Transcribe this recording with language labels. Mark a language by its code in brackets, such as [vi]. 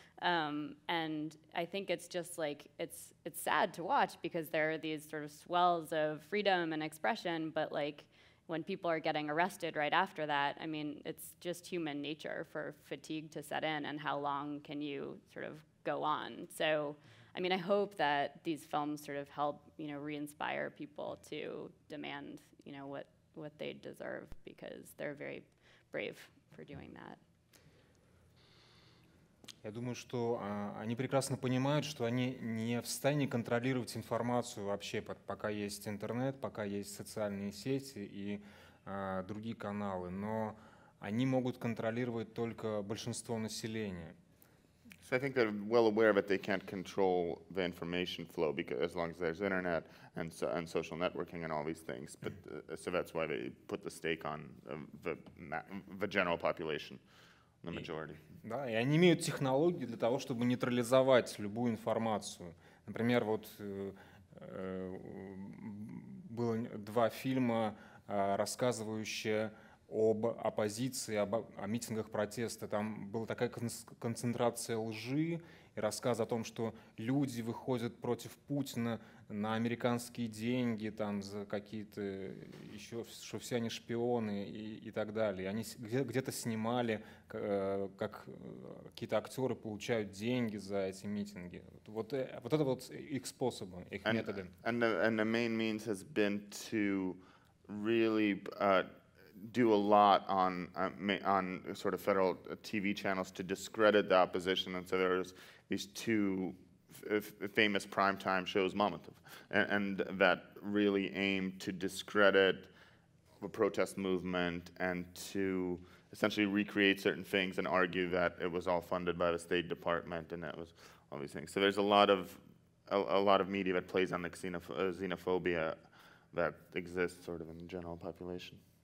[en] And I think it's just like, it's sad to watch, because there are these sort of swells of freedom and expression, but like when people are getting arrested right after that, I mean, it's just human nature for fatigue to set in, and how long can you sort of go on? So, I mean, I hope that these films sort of help, you know, re-inspire people to demand, you know, what they deserve, because they're very brave for doing that. [ru] Я думаю, что они прекрасно понимают, что они не в состоянии контролировать информацию вообще, пока есть интернет, пока есть социальные сети и другие каналы, но они могут контролировать только большинство населения. [en] So I think they're well aware that they can't control the information flow, because as long as there's internet and social networking and all these things. But so that's why they put the stake on the general population, the majority. [ru] Да, и они имеют технологии для того, чтобы нейтрализовать любую информацию. Например, вот было 2 фильма, рассказывающие об оппозиции, о митингах протеста. Там была такая концентрация лжи и рассказ о том, что люди выходят против Путина на американские деньги, там, за какие-то еще, что все они шпионы и так далее. И они где-то снимали, как какие-то актеры получают деньги за эти митинги. Вот это вот их способы, их методы. [en] And the main means has been to really do a lot on sort of federal TV channels to discredit the opposition. And so there's these 2 famous primetime shows, Momentov, and that really aim to discredit the protest movement and to essentially recreate certain things and argue that it was all funded by the State Department and that was all these things. So there's a lot of media that plays on the xenophobia that exists sort of in the general population.